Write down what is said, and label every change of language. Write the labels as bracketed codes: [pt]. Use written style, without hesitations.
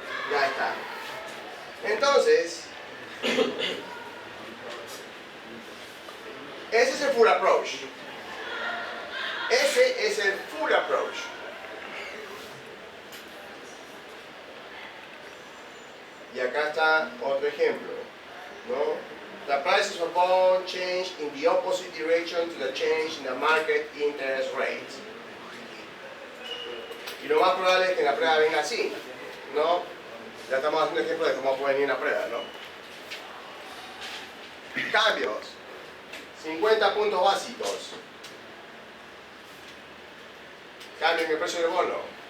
[es] Ya está. Entonces, ese es el full approach. Ese es el full approach. Y acá está otro ejemplo, ¿no? [en] The prices of bond change in the opposite direction to the change in the market interest rate. [es] Y lo más probable es que en la prueba venga así, ¿no? Ya estamos haciendo ejemplo de cómo puede venir en la prueba, ¿no? Cambios. 50 puntos básicos. Cambio en el precio del bono.